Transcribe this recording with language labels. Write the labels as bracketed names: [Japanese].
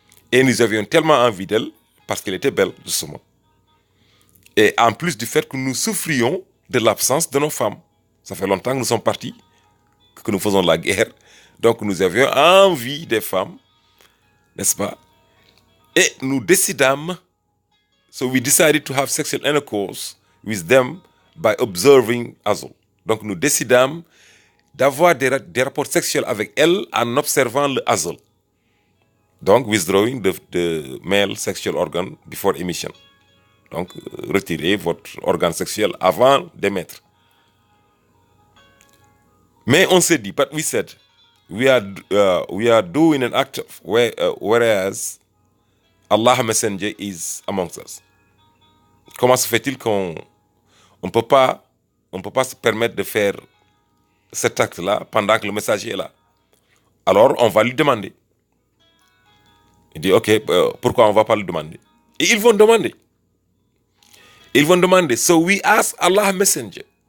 [French] Et nous avions tellement envie d'elles parce qu'elles étaient belles, justement. Et en plus du fait que nous souffrions de l'absence de nos femmes. Ça fait longtemps que nous sommes partis, que nous faisons la guerre. Donc nous avions envie des femmes, n'est-ce pas? Et nous décidâmes, [English] so we decided to have sexual intercourse with them by observing azl. [French] Donc nous décidâmes d'avoir des rapports sexuels avec elles en observant le azl. [English] Donc withdrawing the male sexual organ before emission. [French] Donc retirez votre organe sexuel avant d'émettre. Mais on s'est dit, [English] but we said, we are doing an act whereas Allah Messenger is amongst us. [French] Comment se fait-il qu'on ne peut pas se permettre de faire cet acte-là pendant que le messager est là? Alors on va lui demander. Il dit, ok, pourquoi on ne va pas lui demander? Et ils vont demander. Ils vont demander. [English] So we ask Allah Messenger.